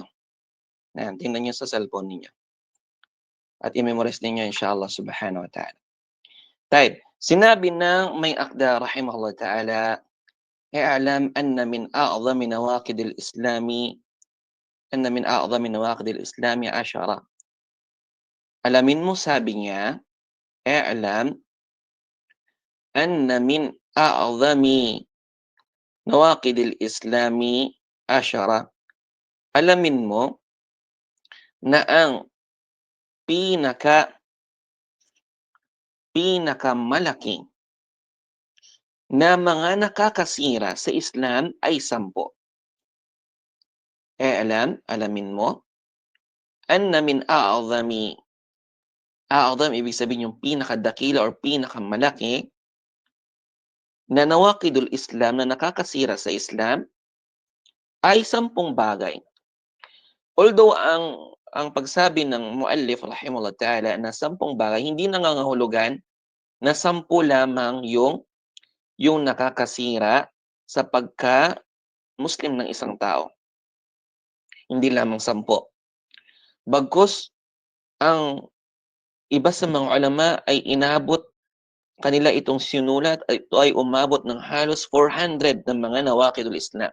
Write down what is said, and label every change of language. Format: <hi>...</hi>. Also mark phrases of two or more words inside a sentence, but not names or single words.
<tl>Ayan, tingnan nyo sa cellphone ninyo. At i-memorize ninyo</tl> <ar>إن شاء الله سبحانه وتعالى. Type.</ar> <tl>Sinabi ng may akda</tl> <ar>رحمه الله تعالى, "اعلم أن من أعظم نواقض الإسلام أن من أعظم نواقض الإسلام 10."</ar> <tl>Alamin mo, sabi niya,</tl> <ar>"اعلم أن من أعظم نواقض الإسلام 10."</ar> <tl>Alamin mo na ang pinakamalaki na mga nakakasira sa Islam ay 10. Alamin mo,</tl> <ar>أن من أعظم,</ar> <tl>a'zam ibig sabihin yung pinakadakila or pinakamalaki na</tl> <ar>نواقض الإسلام,</ar> <tl>na nakakasira sa Islam, ay 10 bagay. Although ang pagsabi ng</tl> <ar>المؤلف رحمه الله تعالى</ar> <tl>na 10 bagay, hindi nangangahulugan na 10 lamang yung nakakasira sa pagka-Muslim ng isang tao. Hindi lamang 10. Bagkus, ang iba sa mga ulama ay inabot kanila itong sinulat, ito ay umabot ng halos 400 ng mga</tl> <ar>نواقض الإسلام.</ar>